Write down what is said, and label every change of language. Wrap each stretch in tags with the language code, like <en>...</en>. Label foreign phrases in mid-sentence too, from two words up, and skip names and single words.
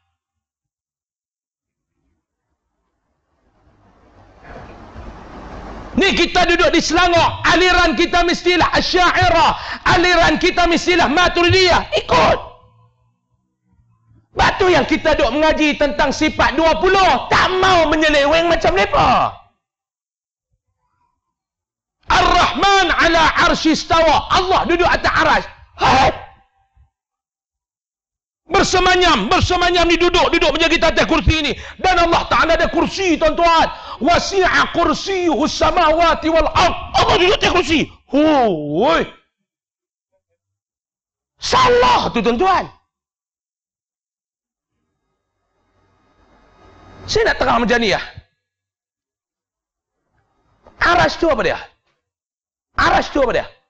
<ms>Ni kita duduk di Selangor, aliran kita mestilah Asy'ariyah, aliran kita mestilah Maturidiyah. Ikut. Batu yang kita duduk mengaji tentang sifat 20, tak mau menyeleweng macam mereka.</ms> <ar>الرحمن على العرش استوى.</ar> <ms>Allah duduk atas aras. Bersemanyam ni duduk menjadi atas kursi ini. Dan Allah Ta'ala ada kursi, tuan-tuan.</ms> <ar>وسع كرسيه السماوات والأرض.</ar> <ms>Allah duduk atas kursi. Hui. Salah tu, tuan-tuan. Saya nak terang macam ni ya. Aras tu apa dia? Aras tu apa dia?</ms>